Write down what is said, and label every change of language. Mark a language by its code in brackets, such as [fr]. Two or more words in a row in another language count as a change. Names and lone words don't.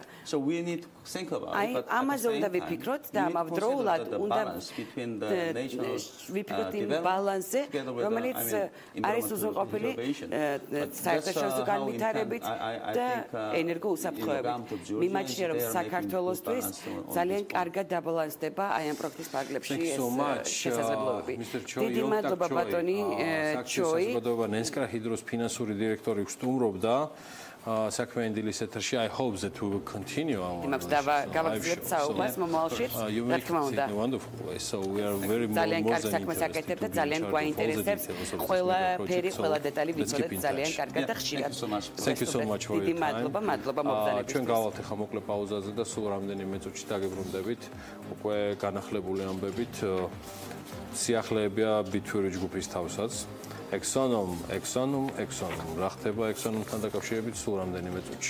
[ka] აი ამაზე უნდა ვიფიქროთ და ამავდროულად უნდა ვიფიქროთ იმ ბალანსზე რომელიც არის უზრუნველყოფილი საერთაშორისო განვითარებით და ენერგოუსაფრთხოებით მიმაჩნია რომ საქართველოსთვის ძალიან კარგად დაბალანსდება აი ამ პროექტის ფარგლებში ეს შესაძლებლობები დიდი მადლობა ბატონი ჩოი საზოგადოება ნენსკრა ჰიდროს ფინანსური დირექტორი გსტუმრობდა საქმიანი დილის ეთერში [en] I hope that we will continue our [ka] იმას გავაგრძელებთ საუბარს მომავალშიც რა თქმა უნდა [en] so we are very [ka] ძალიან კარგ საქმეს აკეთებთ და ძალიან გვაინტერესებს ყველა ფერი ყველა დეტალი ვიცოდეთ ძალიან კარგად და ხშირად [en] Thank you so much for your time [ka] მადლობა მოგზაურობისთვის ჩვენ გავალთ ახლა მოკლე პაუზაზე და სულ რამდენიმე წუთში დაგებრუნდებით უკვე განახლებული ამბებით სიახლეებია BITFURY ჯგუფის თავსაც exonum რა ხდება exonum-თან დაკავშირებით სულ რამდენიმე წუთში.